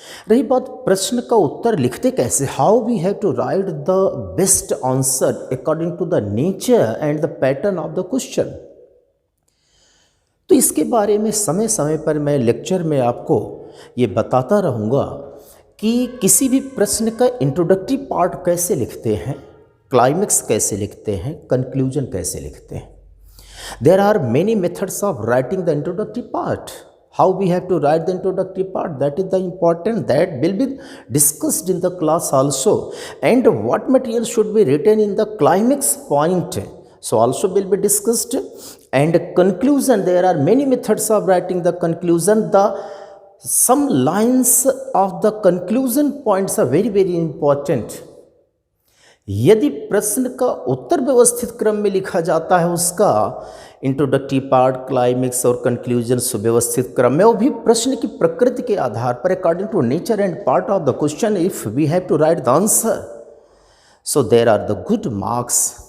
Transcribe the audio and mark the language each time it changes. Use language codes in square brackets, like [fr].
[hi] रही बात प्रश्न का उत्तर लिखते कैसे, [en] how we have to write the best answer according to the nature and the pattern of the question, [hi] तो इसके बारे में समय समय पर मैं लेक्चर में आपको ये बताता रहूँगा कि किसी भी प्रश्न का इंट्रोडक्टरी पार्ट कैसे लिखते हैं, क्लाइमेक्स कैसे लिखते हैं, कंक्लूजन कैसे लिखते हैं। [en] There are many methods of writing the introductory part. How we have to write the introductory part, that is the important, that will be discussed in the class also. And what material should be written in the climax point, so also will be discussed. And conclusion, there are many methods of writing the conclusion. Some lines of the conclusion points are very very important. [hi] यदि प्रश्न का उत्तर व्यवस्थित क्रम में लिखा जाता है, उसका इंट्रोडक्टरी पार्ट, क्लाइमेक्स और कंक्लूजन सुव्यवस्थित क्रम में, वो भी प्रश्न की प्रकृति के आधार पर [en] According to nature and part of the question, if we have to write the answer, so there are the good marks.